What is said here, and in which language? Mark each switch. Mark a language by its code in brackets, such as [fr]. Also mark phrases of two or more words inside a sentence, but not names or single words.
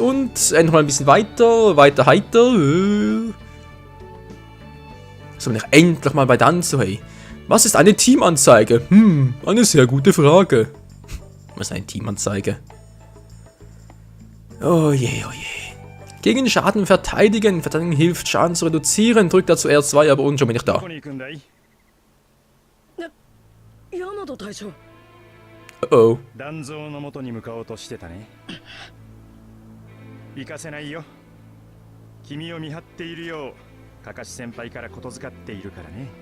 [de] Und noch mal ein bisschen weiter heiter. So, bin ich endlich mal bei Danzo, hey. Was ist eine Teamanzeige? Eine sehr gute Frage. Was ist eine Teamanzeige? Oh je, oh je. Gegen Schaden verteidigen. Verteidigen hilft, Schaden zu reduzieren. Drückt dazu R2, aber und schon bin ich da. [ja] ヤマト隊長。 Oh. 団蔵の元に向かおうとしてたね。行かせないよ。君を見張っているよう、カカシ先輩からことづかっているからね。